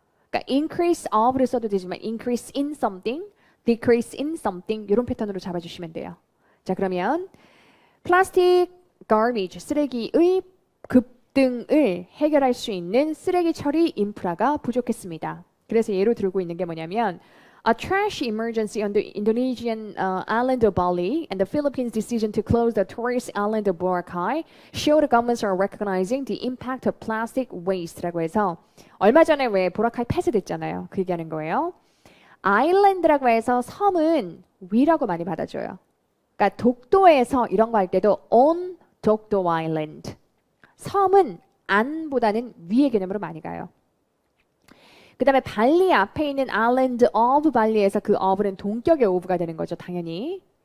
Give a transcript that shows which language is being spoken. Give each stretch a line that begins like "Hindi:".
Korean: 그러니까 increase of를 써도 되지만
English: increase in something, decrease in something
Korean: 이런 패턴으로 잡아주시면 돼요. 자, 그러면 플라스틱 garbage 쓰레기의 급등을 해결할 수 있는 쓰레기 처리 인프라가 부족했습니다. 그래서 예로 들고 있는 게 뭐냐면
English: A trash emergency on the Indonesian island of Bali and the Philippines' decision to close the tourist island of Boracay show the governments are recognizing the impact of plastic waste
Korean: 라고 해서 얼마 전에 왜 보라카이 폐쇄됐잖아요. 그 얘기하는 거예요. 아일랜드라고 해서 섬은 위라고 많이 받아줘요. 그러니까 독도에서 이런 거 할 때도 on 독도 아일랜드. 섬은 안보다는 위의 개념으로 많이 가요. 그 다음에 발리 앞에 있는 아일랜드 오브 발리에서 그 of는 동격의 of가 되는 거죠. 당연히.